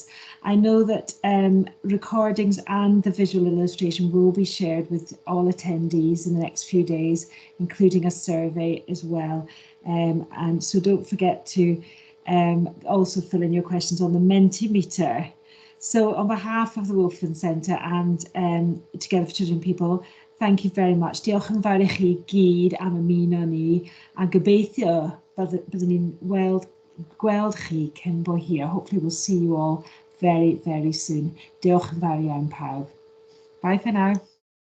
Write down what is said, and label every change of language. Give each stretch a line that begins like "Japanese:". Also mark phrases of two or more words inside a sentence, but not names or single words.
English: I know that recordings and the visual illustration will be shared with all attendees in the next few days, including a survey as well. And so don't forget to also fill in your questions on the Mentimeter. So on behalf of the Wolfson Centre and Together for Children People, thank you very much.
Welsh: Diolch yn fawr I chi gyd am ymuno ni, a gobeithio byddwn ni'n gweld chi cyn bo hir.
English: Hopefully we'll see you all very, very soon.
Welsh: Diolch yn fawr iawn pawb.
English: Bye for now.